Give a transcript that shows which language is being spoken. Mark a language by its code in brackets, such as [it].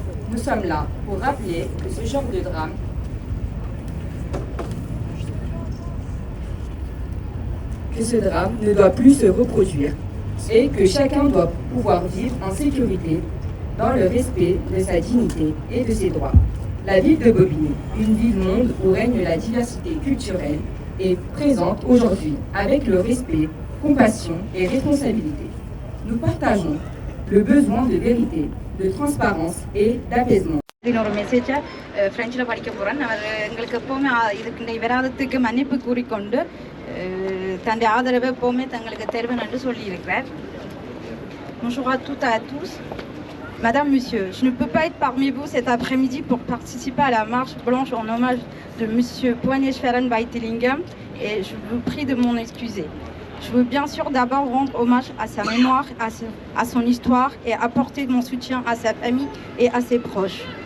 [fr] Nous sommes là pour rappeler que ce genre de drame ne doit plus se reproduire et que chacun doit pouvoir vivre en sécurité dans le respect de sa dignité et de ses droits. La ville de Bobigny, une ville-monde où règne la diversité culturelle, est présente aujourd'hui avec le respect, compassion et responsabilité. Nous partageons le besoin de vérité, de transparence et d'apaisement. [ta] இன்னொரு மெசேஜை ஃப்ரெஞ்சில் படிக்க போகிறேன். அவர் எங்களுக்கு எப்போவுமே இதுக்கு இந்த விவாதத்துக்கு மன்னிப்பு கூறிக்கொண்டு தன்னுடைய ஆதரவை எப்போவுமே தங்களுக்கு தருவேன் என்று சொல்லியிருக்கிறார். [fr] Bonjour à toutes et à tous. Madame, Monsieur, je ne peux pas être parmi vous cet après-midi pour participer à la marche blanche en hommage de Monsieur Buwonéswaran Weitilingam et je vous prie de m'en excuser. Je veux bien sûr d'abord rendre hommage à sa mémoire, à son histoire et apporter mon soutien à sa famille et à ses proches.